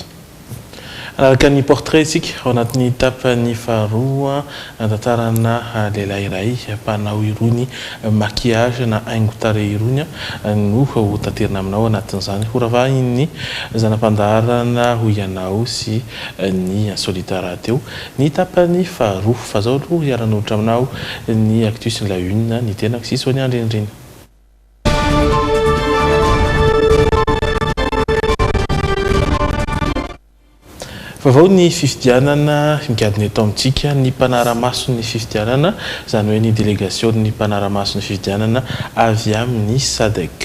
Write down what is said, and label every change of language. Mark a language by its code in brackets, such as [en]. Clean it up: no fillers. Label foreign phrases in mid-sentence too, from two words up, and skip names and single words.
[mg] Anaraka ny portrait isika ao anatin'ny tapany faharoa tantarana lehilahy iray mpanao irony maquillage na haingo-tarehy irony no ho tanterina aminao anatin'izany horavahiny zanam-pandarana ho ianao sy ny solitara teo ny tapany faharoa fa zao aloha hiaran'olotra aminao ny [fr] actus la une [mg] ny tena sisy ho ny andrendreny. Vavao ny fifidianana mikadiny eto amintsika ny mpanaramaso ny fifidianana izany hoe ny délégation ny mpanaramaso ny fifidianana avy amin'ny SADC.